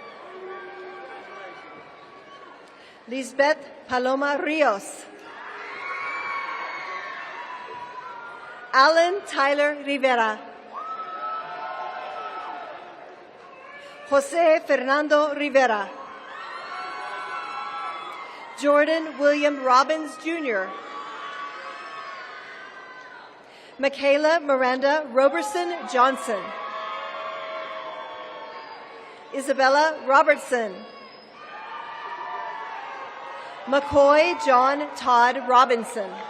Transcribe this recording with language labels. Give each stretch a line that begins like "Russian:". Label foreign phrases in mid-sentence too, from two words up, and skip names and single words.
English: Lisbeth Paloma Rios. Alan Tyler Rivera. Jose Fernando Rivera. Jordan William Robbins, Jr. Michaela Miranda Roberson Johnson. Isabella Robertson. McCoy John Todd Robinson.